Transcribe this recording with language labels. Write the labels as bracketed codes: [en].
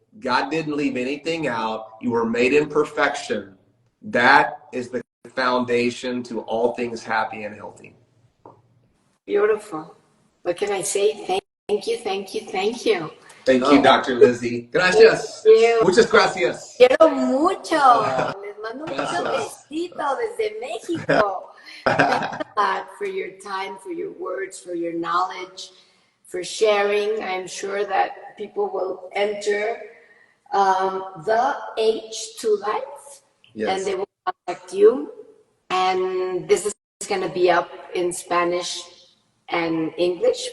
[en] God didn't leave anything out. You were made in perfection. That is the foundation to all things happy and healthy. Beautiful. What can I say? Thank you, thank you, thank you. Thank you, Dr. Lizi. [es] Gracias. [en] Thank you. [es] Muchas gracias. Quiero mucho. Les mando mucho besito desde México. [en] Thanks a lot for your time, for your words, for your knowledge, for sharing. I'm sure that people will enter the H2 Life, and they will contact you. And this is going to be up in Spanish and English.